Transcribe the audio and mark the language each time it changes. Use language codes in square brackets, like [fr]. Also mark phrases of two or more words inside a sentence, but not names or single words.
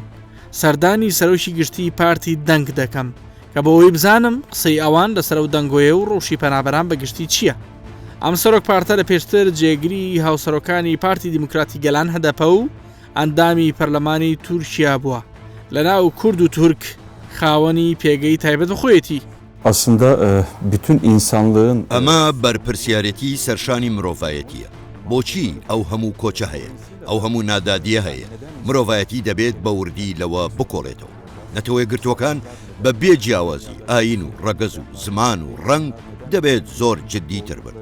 [ckb] سەردانی سەرۆکی گشتی پارتی دەنگ دەکەم کە بۆەوەی بزانم قسەی ئەوان لەسەر و دەنگۆیە و ڕۆژی پەنابەران بەگشتی چییە؟ ئەم سەرۆک پارتە لە پێشتر جێگری هاوسەرۆکانی پارتی دیموکراتی گەلان هەدەپە و ئەندامی پەرلەمانی تورکیا بووە. لەناو کورد و تورک خاوەنی پێگەی تایبەت خۆیەتی. [tr] Aslında bütün insanlığın [ckb] ئەمە بەرپرسیارەتی سەرشانی مرۆڤایەتیە. بۆچی ئەو هەموو کۆچە هەیە؟ ئەو هەموو نادادیە هەیە. مرۆڤایەتی دەبێت بە وردی لەوە بکۆڵێتەوە. نەتەوەی گرتوەکان بە بێجیاوازی ئاین و ڕەگەز و زمان و ڕنگ دەبێت زۆر جددیتر بن.